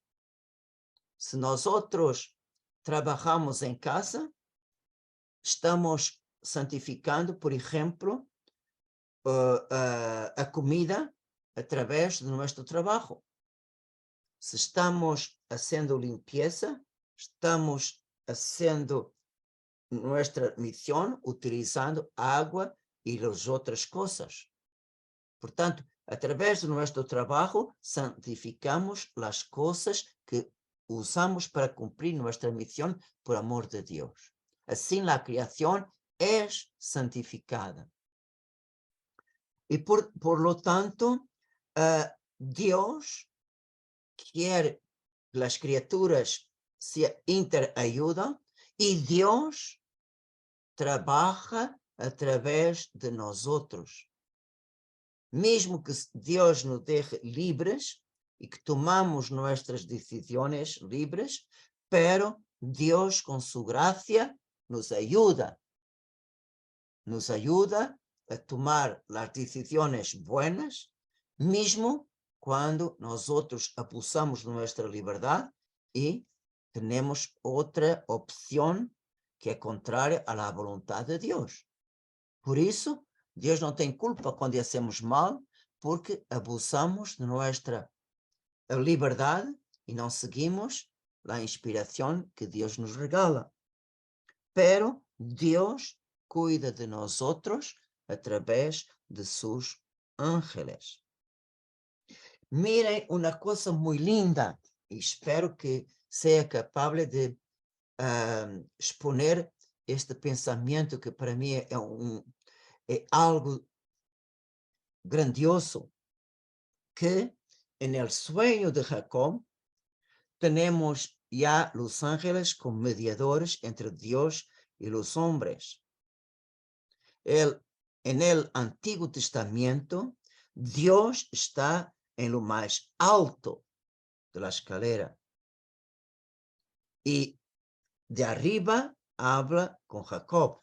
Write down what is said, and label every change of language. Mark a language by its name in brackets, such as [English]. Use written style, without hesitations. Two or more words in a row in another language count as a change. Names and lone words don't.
[Spanish] Si nosotros trabajamos en casa, estamos santificando, por ejemplo, a comida a través de nuestro trabajo. Si estamos haciendo limpieza, estamos haciendo nuestra misión utilizando agua y las otras cosas. [Portuguese] Portanto, através [Spanish] de nuestro trabajo, santificamos las cosas que usamos para cumplir nuestra misión por amor de Dios. Así la creación es santificada. Y por lo tanto, Dios quiere que las criaturas se interayudan y Dios trabaja a través de nosotros. [Portuguese] Mesmo que Deus nos deje livres e que tomamos nossas decisões livres, pero Deus com sua graça nos ajuda a tomar as decisões buenas, mesmo quando nós outros abusamos de nossa liberdade e temos outra opção que é contrária à vontade de Deus. Por isso, Deus não tem culpa quando [Spanish] hacemos mal, [Portuguese] porque abusamos de nossa liberdade e não seguimos a inspiração que Deus nos regala. Pero Deus cuida de nós outros através de seus ángeles. Mirem uma coisa muito linda, e espero que seja capaz de exponer este pensamento que para mim é algo grandioso, [Spanish] que en el sueño de Jacob tenemos ya los ángeles como mediadores entre Dios y los hombres. En el Antiguo Testamento, Dios está en lo más alto de la escalera y de arriba habla con Jacob.